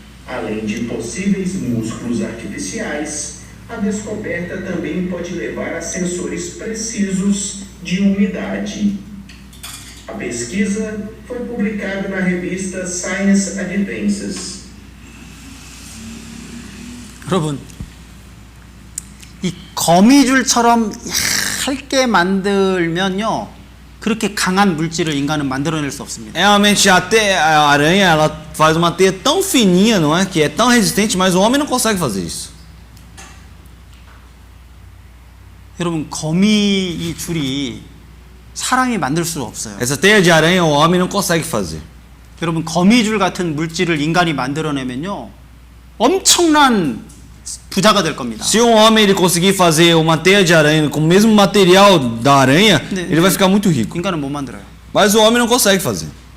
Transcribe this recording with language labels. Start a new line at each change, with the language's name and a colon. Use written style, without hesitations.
Portuguese: Além de possíveis músculos artificiais, a descoberta também pode levar a sensores precisos de umidade. A pesquisa foi publicada na revista Science Advances.
Korean: 여러분, 이 거미줄처럼 얇게 만들면요, 그렇게 강한 물질을 인간은 만들어낼 수 없습니다.
Portuguese: Realmente a aranha ela faz uma teia tão fininha, não é? Que é tão resistente, mas o homem não consegue fazer isso.
Korean: 여러분, 거미 이 줄이 사람이 만들 수 없어요.
Portuguese: Essa teia de aranha o homem não consegue fazer.
Korean: 여러분 거미줄 같은 물질을 인간이 만들어내면요 엄청난 부자가 될 겁니다.
Portuguese: Se um homem ele conseguir fazer uma teia de aranha com o mesmo material da aranha, ele vai ficar muito rico.
Korean: 인간은 못 만들어요.
Portuguese: Mas o homem não consegue fazer.